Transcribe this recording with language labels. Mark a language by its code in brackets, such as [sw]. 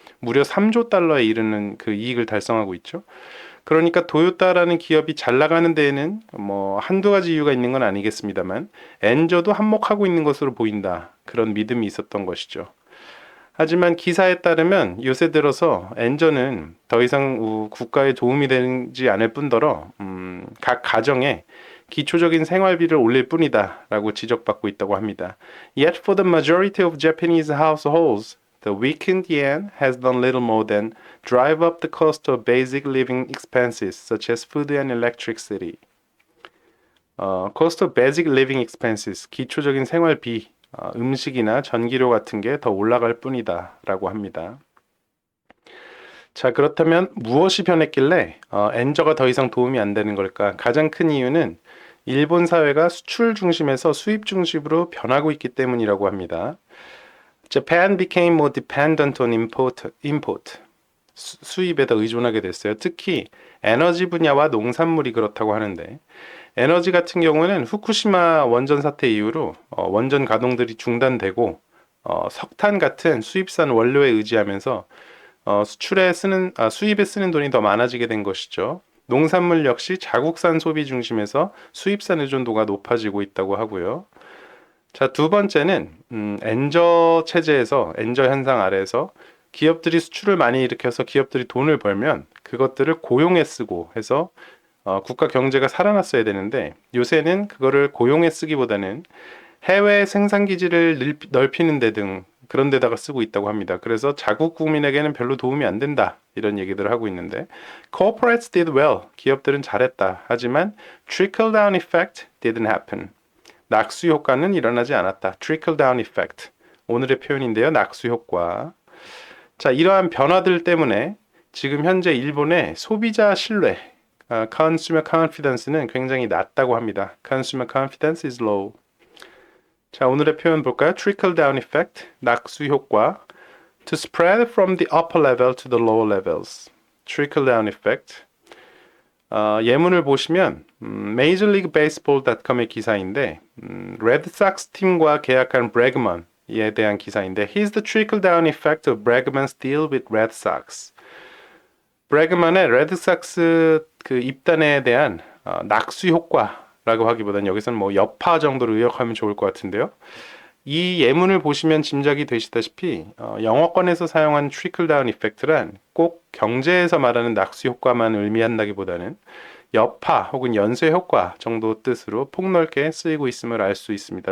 [ko] 무려 3조 달러에 이르는 그 이익을 달성하고 있죠. 그러니까 도요타라는 기업이 잘 나가는 데에는 뭐 한두 가지 이유가 있는 건 아니겠습니다만 엔저도 한몫하고 있는 것으로 보인다. 그런 믿음이 있었던 것이죠. 하지만 기사에 따르면 요새 들어서 엔저는 더 이상 국가에 도움이 되지 않을 뿐더러 각 가정에 기초적인 생활비를 올릴 뿐이다라고 지적받고 있다고 합니다. [en] Yet for the majority of Japanese households, the weakened yen has done little more than drive up the cost of basic living expenses such as food and electricity. Cost of basic living expenses, [ko] 기초적인 생활비, 음식이나 전기료 같은 게 더 올라갈 뿐이다라고 합니다. 자, 그렇다면 무엇이 변했길래 엔저가 더 이상 도움이 안 되는 걸까? 가장 큰 이유는 일본 사회가 수출 중심에서 수입 중심으로 변하고 있기 때문이라고 합니다. [en] Japan became more dependent on import. [ko] 수입에 더 의존하게 됐어요. 특히 에너지 분야와 농산물이 그렇다고 하는데 에너지 같은 경우는 후쿠시마 원전 사태 이후로 원전 가동들이 중단되고 석탄 같은 수입산 원료에 의지하면서 수입에 쓰는 돈이 더 많아지게 된 것이죠. 농산물 역시 자국산 소비 중심에서 수입산 의존도가 높아지고 있다고 하고요. 자, 두 번째는 엔저 체제에서 엔저 현상 아래에서 기업들이 수출을 많이 일으켜서 기업들이 돈을 벌면 그것들을 고용에 쓰고 해서 국가 경제가 살아났어야 되는데 요새는 그거를 고용에 쓰기보다는 해외 생산 기지를 넓히는 데 등 그런 데다가 쓰고 있다고 합니다. 그래서 자국 국민에게는 별로 도움이 안 된다. 이런 얘기들을 하고 있는데 [en] corporates did well. [ko] 기업들은 잘했다. 하지만 [en] trickle down effect didn't happen. [ko] 낙수 효과는 일어나지 않았다. trickle down effect. 오늘의 표현인데요. 낙수 효과. 자, 이러한 변화들 때문에 지금 현재 일본의 소비자 신뢰, [en] consumer confidence [ko] 는 굉장히 낮다고 합니다. [en] consumer confidence is low. [ko] 자, 오늘의 표현 볼까요? [en] trickle down effect, [ko] 낙수 효과. [en] to spread from the upper level to the lower levels. [ko] trickle down effect. 예문을 보시면 majorleaguebaseball.com의 기사인데 레드삭스 팀과 계약한 브래그먼에 대한 기사인데 [en] Here's the trickle down effect of Bregman's deal with Red Sox. [ko] 브래그먼의 레드삭스 그 입단에 대한 낙수 효과라고 하기보다는 여기서는 뭐 여파 정도로 의역하면 좋을 것 같은데요. 이 예문을 보시면 짐작이 되시다시피 영어권에서 사용한 trickle down effect란 꼭 경제에서 말하는 낙수 효과만 의미한다기보다는 여파 혹은 연쇄 효과 정도 뜻으로 폭넓게 쓰이고 있음을 알 수 있습니다.